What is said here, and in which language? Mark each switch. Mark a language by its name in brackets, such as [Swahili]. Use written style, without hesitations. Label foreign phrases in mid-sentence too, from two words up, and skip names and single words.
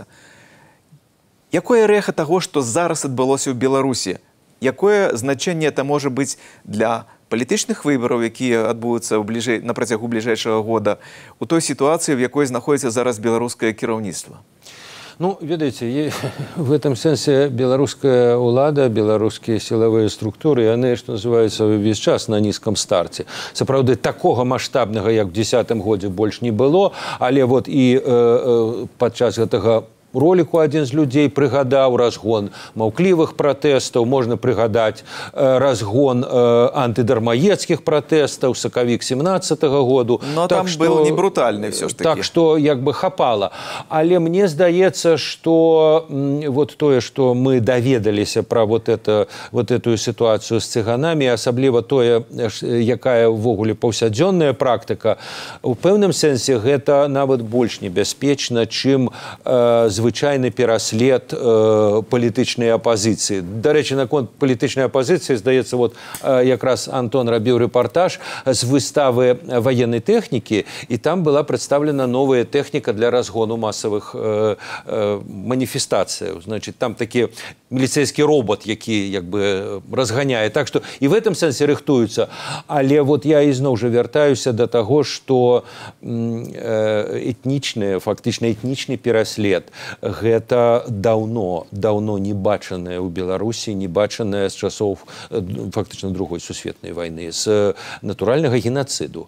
[Belarusian] Якое рэха таго, што зараз адбылося ў Беларусі? Якое значэнне это можа быць для палітычных выбараў, якія адбудуцца на працягу бліжэйшага года, у той сітуацыі, в якой знаходзіцца зараз беларускае кіраўніцтва? Ну, ведаеце, [Russian] в этом [Belarusian] сэнсе беларуская ўлада, беларускія сілавыя структуры, яны, што называецца, увесь час на нізкім старце. Сапраўды, такога маштабнага, як в 10-м годзе, больш не было, але вот і падчас гэтага ролику адзін з людзей прыгадаў разгон маўклівых пратэстаў, можна прыгадаць разгон антыдармаедскіх пратэстаў, сакавік 17-го году. [Russian] Но там был не брутальны все ж таки. [Belarusian] Так што як бы хапала. Але мне здаецца, што вот тое, што мы даведаліся пра [Russian] вот эту [Belarusian] сітуацыю з цыганамі, асабліва тое, якая ўвогуле паўсядзённая практыка, у пэўным сэнсе гэта нават больш небяспечна, чым звычайны пераслед палітычнай апазіцыі. Дарэчы, наконт палітычнай апазіцыі, здаецца, вот якраз Антон рабіў рэпартаж з выставы ваеннай тэхнікі, і там была прадстаўлена новая тэхніка для разгону масавых маніфестацыяў. Значит, там такі міліцэйскі робот, які як бы разганяе. Так што і [Russian] в этом [Belarusian] сэнсе рыхтуюцца. Але вот я ізноў жа вяртаюся да таго, што фактычна этнічны пераслед гэта даўно не бачанае ў Беларусі, не бачанае з часоў фактычна другой сусветнай вайны, з натуральнага генацыду.